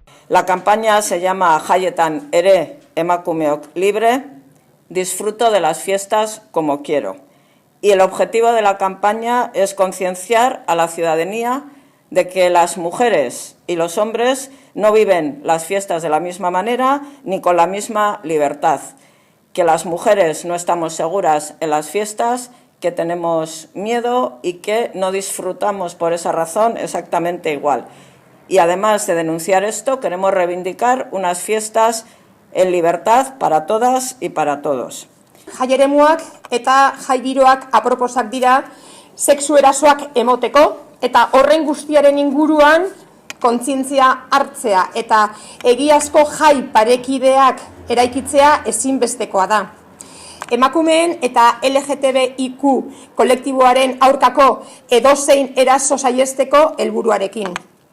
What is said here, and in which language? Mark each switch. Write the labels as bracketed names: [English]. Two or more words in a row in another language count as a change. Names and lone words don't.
[Spanish] La campaña se llama [Basque] Jaietan ere emakumeok libre, [Spanish] disfruto de las fiestas como quiero. Y el objetivo de la campaña es concienciar a la ciudadanía de que las mujeres y los hombres no viven las fiestas de la misma manera ni con la misma libertad, que las mujeres no estamos seguras en las fiestas, que tenemos miedo y que no disfrutamos por esa razón exactamente igual. Y además de denunciar esto, queremos reivindicar unas fiestas en libertad para todas y para todos. [Basque] Jaieremuak eta jaigiroak aproposak dira sexu erasoak emoteko eta horren guztiaren inguruan kontzientzia hartzea eta egiazko jai parekideak eraikitzea ezinbestekoa da. Emakumeen eta LGTBIQ kolektiboaren aurkako edozein eraso saihesteko helburuarekin.